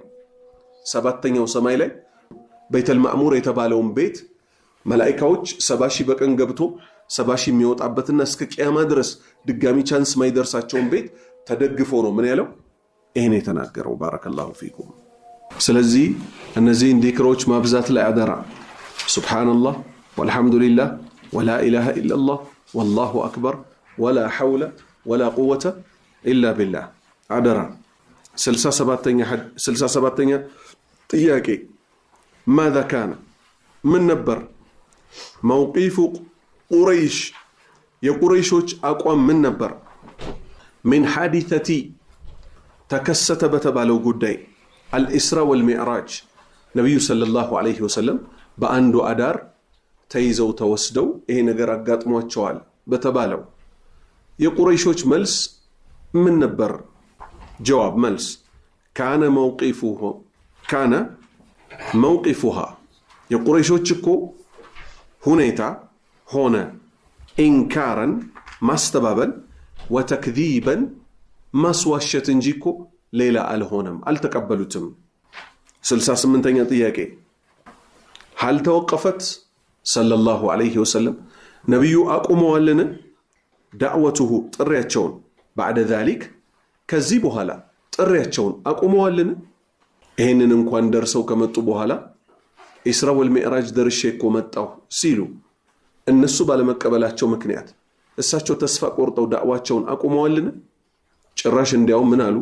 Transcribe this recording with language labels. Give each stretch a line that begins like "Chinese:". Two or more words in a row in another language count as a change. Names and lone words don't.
Amharic: ሰባተኛው ሰማይ ላይ በይተል ማዕሙር የተባለውን ቤት መላእክቶች 70 ሺህ በቀን ገብቶ 70 ሺህ የሚወጣበትና እስከ ቂያማ ድረስ ድጋሚ ቻንስ ማይደርሳቸውን ቤት ተደግፎ ነው ምን ያለው ይሄን የተናገረው።
Arabic: بارك الله فيكم።
Amharic: ስለዚህ እነዚህን ዚክሮች ማብዛት ላይ አደራ።
Arabic: سبحان الله والحمد لله ولا إله إلا الله والله أكبر ولا حول ولا قوة إلا بالله
Amharic: አደራ። 67ኛ ጥያቄ
Arabic: ماذا كان من نبر موقف قريش
Amharic: يقريشوች አቋም ምን ነበር
Arabic: من حادثة
Amharic: ተከሰተ በተባለው ጉዳይ
Arabic: الإسراء والمعراج
Amharic: ነብዩ ሰለላሁ ዐለይሂ ወሰለም በአንዱ አዳር ተይዘው ተወስደው ይሄ ነገር አጋጥሟቸዋል በተባለው የቁረይሾች መልስ ምን ነበር? ጀዋብ መልስ
Arabic: كان موقفها
Amharic: የቁረይሾች እኮ ሁኔታ ሆነ ኢንካረን ማስተባበል ወተክዚበን ማስዋሸት እንጂ እኮ ሌላ አልሆነም፣ አልተቀበሉትም። 68ኛ ጥያቄ
Arabic: هل توقفت صلى الله عليه وسلم
Amharic: ነብዩ አቁመዋልን ዳዕወቱሁ ጥሪያቸውን
Arabic: بعد ذلك
Amharic: ከዚህ በኋላ ጥሪያቸውን አቁመዋልን? ይሄንን እንኳን ደርሰው ከመጡ በኋላ
Arabic: إسراء والمعراج
Amharic: ደርሼ እኮ መጣሁ ሲሉ እነሱ ባለመቀበላቸው ምክንያት እሳቸው ተስፋ ቆርጠው ዳዕዋቸውን አቁመዋልን? ጭራሽ እንዲያው ምን አሉ?